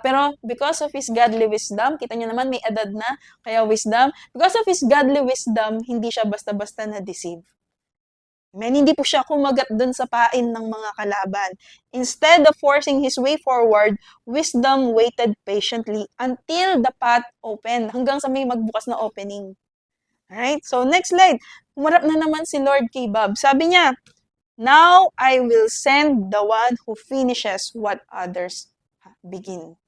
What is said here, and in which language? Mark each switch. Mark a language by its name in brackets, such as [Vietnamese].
[Filipino] Pero [English] because of his godly wisdom, [Filipino] kita niyo naman may edad na, kaya wisdom. [English] Because of his godly wisdom, [Filipino] hindi siya basta-basta na-deceive. Hindi po siya kumagat dun sa pain ng mga kalaban. [English] Instead of forcing his way forward, wisdom waited patiently until the path opened, [Filipino] hanggang sa may magbukas na opening. [English] Alright? So, next slide. [Filipino] Humarap na naman si Lord kay Bob. Sabi niya, [English] now I will send the one who finishes what others begin.